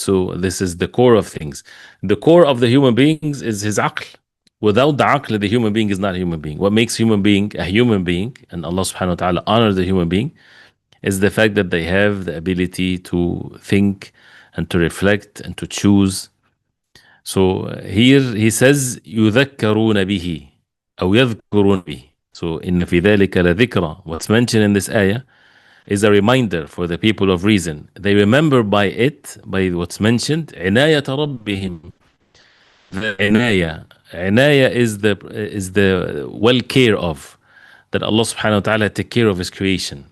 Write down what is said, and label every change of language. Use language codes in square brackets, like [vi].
[en] So this is the core of things. The core of the human beings is his aql. Without the aql, the human being is not a human being. What makes human being a human being, and Allah subhanahu wa ta'ala honors the human being, is the fact that they have the ability to think and to reflect and to choose. So here he says [ar] يذكرون به أو يذكرون به. So إن في ذلك لذكرى. [en] What's mentioned in this ayah is a reminder for the people of reason. They remember by it, by what's mentioned, [ar] عناية ربهم. [en] The عناية is the well care of, that Allah subhanahu wa ta'ala take care of his creation.